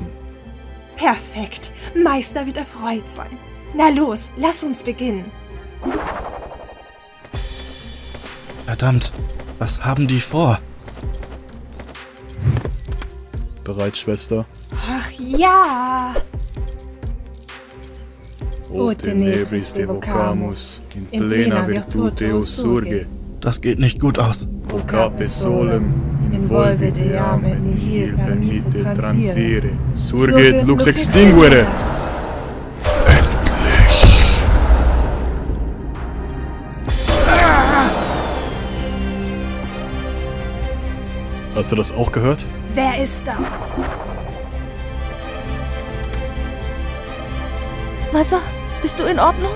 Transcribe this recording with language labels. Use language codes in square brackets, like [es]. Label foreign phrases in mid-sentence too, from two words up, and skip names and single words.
[de] Perfekt. Meister wird erfreut sein. Na los, lass uns beginnen. Verdammt, was haben die vor? Bereit, Schwester? Ach ja. [la] O tenebris devocamus, in plena virtute surge. [de] Das geht nicht gut aus. [la] O cape solem, involve deam et nihil permitte transire. Surge et lux extinguere. [de] Hast du das auch gehört? Wer ist da? Wasser, bist du in Ordnung?